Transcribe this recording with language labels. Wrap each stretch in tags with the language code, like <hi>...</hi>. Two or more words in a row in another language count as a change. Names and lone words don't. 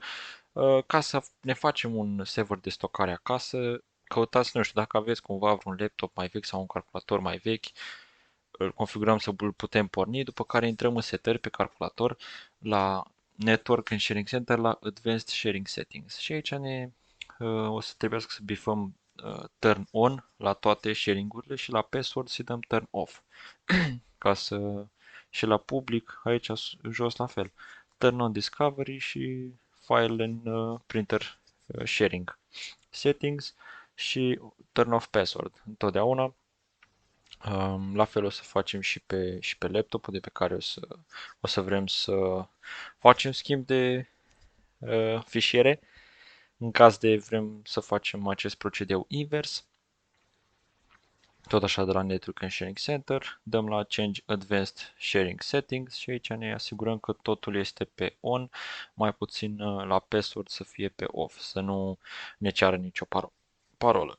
<ro>Ca să ne facem un server de stocare acasă, căutați, nu știu, dacă aveți cumva vreun laptop mai vechi sau un calculator mai vechi, îl configurăm să îl putem porni, după care intrăm în setări pe calculator, la Network and Sharing Center, la Advanced Sharing Settings. Și aici o să trebuiască să bifăm</ro> <en>turn on</en> <ro>la toate sharing-urile și la password să dăm</ro> <en>turn off.</en> <ro>Ca să și la public, aici jos la fel.</ro> <en>Turn on discovery și file and printer sharing. Settings și turn off password.</en> <ro>Întotdeauna. La fel o să facem și pe laptopul de pe care o să vrem să facem schimb de fișiere. În caz de vrem să facem acest procedeu invers, tot așa de la Network and Sharing Center, dăm la Change Advanced Sharing Settings și aici ne asigurăm că totul este pe on, mai puțin la password să fie pe off, să nu ne ceară nicio parolă.</ro>